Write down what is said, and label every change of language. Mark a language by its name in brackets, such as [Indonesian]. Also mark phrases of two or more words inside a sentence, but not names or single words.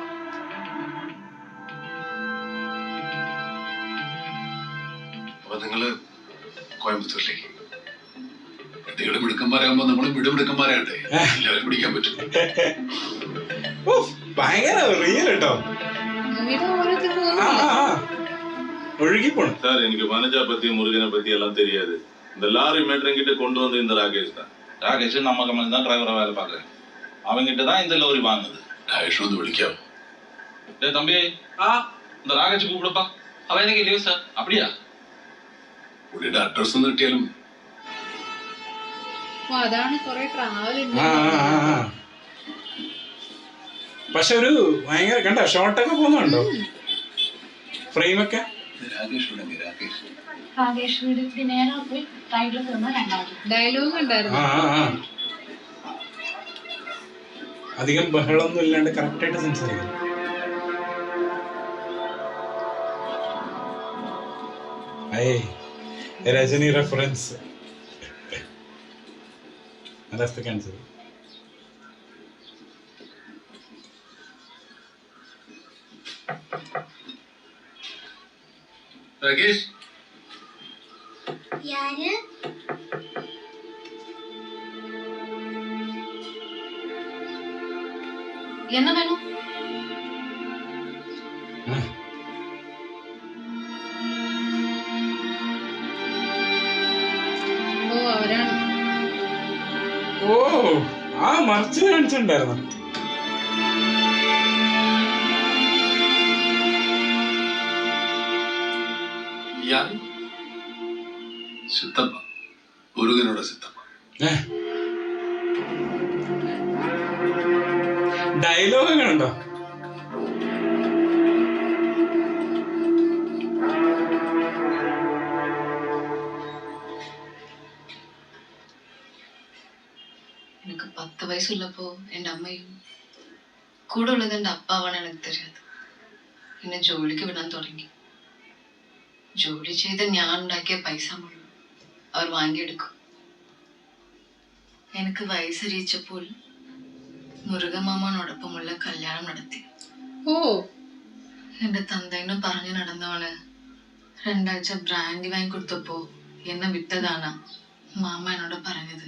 [Malayalam] അപ്പൊ നിങ്ങള് കോയമ്പത്തൂരിലേക്ക് കുട്ടികള് മിടുക്കന്മാരാകുമ്പോ നമ്മളും മിടുമിടുക്കന്മാരാകട്ടെ. എല്ലാവരും പിടിക്കാൻ പറ്റും. ഭയങ്കര റിയൽ കേട്ടോ. മൂവിയുടെ ഓരോരുത്തർ [Tamil] ஒழுகி போணும் சார். எனக்கு வனஜா பத்தி முருகனை பத்தி எல்லாம் தெரியாது. இந்த லாரி மேட்டர் கிட்ட கொண்டு வந்து இந்த ராகேஷ் தான். ராகேஷ் நம்ம கம்பெனி தான் டிரைவரா வேலை பார்க்குறேன். அவங்கிட்ட தான் இந்த லோரி வாங்குது. [Malayalam] രാജേഷ് ഒന്ന് വിളിക്കാം. [Tamil] டேய் தம்பி, இந்த ராகேஷ் கூப்பிடுப்பா. அவன் எனக்கு லீவ் சார். அப்படியா? [Malayalam] പുള്ളിയുടെ അഡ്രസ് ഒന്ന് കിട്ടിയാലും. അതാണ് കൊറേ ട്രാവൽ പക്ഷെ ഒരു ഭയങ്കര കണ്ട ഷോട്ടൊക്കെ പോകുന്നുണ്ടോ? ഫ്രെയിമൊക്കെ ഡയലോഗ് ഉണ്ടായിരുന്നു. അധികം ബഹളമൊന്നും ഇല്ലാണ്ട് കറക്റ്റ് ആയിട്ട് സംസാരിക്കും. രജനി റെഫറൻസ്. [English] That's the cancel. [Malayalam] രാകേഷ് [Tamil] யாரு? என்ன வேணும்? [Malayalam] ഓ അവരാണ്. ഓ ആ മറിച്ച് കാണിച്ചിട്ടുണ്ടായിരുന്നു. സിത്തപ്പ, മുരുകനോട് സിത്തപ്പ. ഡയലോഗ് കണ്ടോ? [Tamil] எனக்கு 10 வயசு உள்ளப்போ என் அம்மையும் கூட உள்ளது என் அப்பாவான்னு எனக்கு தெரியாது. [Malayalam] എന്നെ ജോലിക്ക് വിടാൻ തുടങ്ങി. ജോലി ചെയ്ത് ഞാൻ ഉണ്ടാക്കിയ പൈസ മുഴുവൻ അവർ വാങ്ങിയെടുക്കും. എനിക്ക് വയസ്സറിയിച്ചപ്പോൾ മുരുകമാമനോടൊപ്പമുള്ള കല്യാണം നടത്തി. ഓ എന്റെ തന്തേനും പറഞ്ഞു നടന്നവണ് 2 ആഴ്ച ബ്രാൻഡി വാങ്ങിക്കൊടുത്തപ്പോ എന്നെ വിട്ടതാണ് മാമ എന്നോട് പറഞ്ഞത്.